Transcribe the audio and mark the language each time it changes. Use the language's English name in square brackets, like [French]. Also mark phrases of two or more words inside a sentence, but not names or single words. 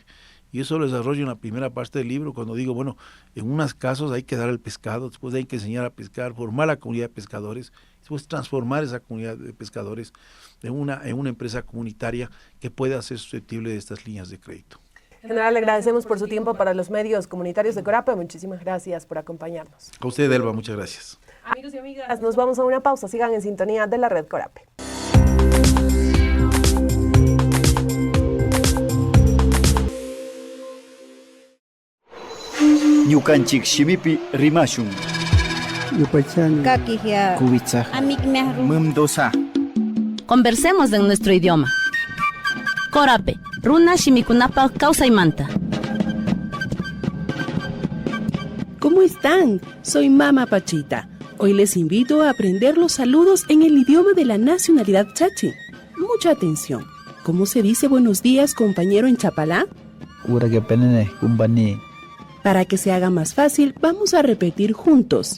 [Spanish] Y eso lo desarrollo en la primera parte del libro, cuando digo, bueno, en unos casos hay que dar el pescado, después hay que enseñar a pescar, formar la comunidad de pescadores, pues transformar esa comunidad de pescadores en una empresa comunitaria que pueda ser susceptible de estas líneas de crédito. General, le agradecemos por su tiempo para los medios comunitarios de Corape. Muchísimas gracias por acompañarnos. A usted, Elba, muchas gracias. Amigos y amigas, nos vamos a una pausa. Sigan en sintonía de la red Corape. [Quechua] Ñukanchik shimipi rimashun. Kakihia. Kubitsa. Mumdosa. [Spanish] Conversemos en nuestro idioma. [Quechua] Corape, runa shimikunapa kawsaymanta. [Spanish] ¿Cómo están? Soy Mama Pachita. Hoy les invito a aprender los saludos en el idioma de la nacionalidad chachi. Mucha atención. ¿Cómo se dice buenos días, compañero, en chapalá? Para que se haga más fácil, vamos a repetir juntos.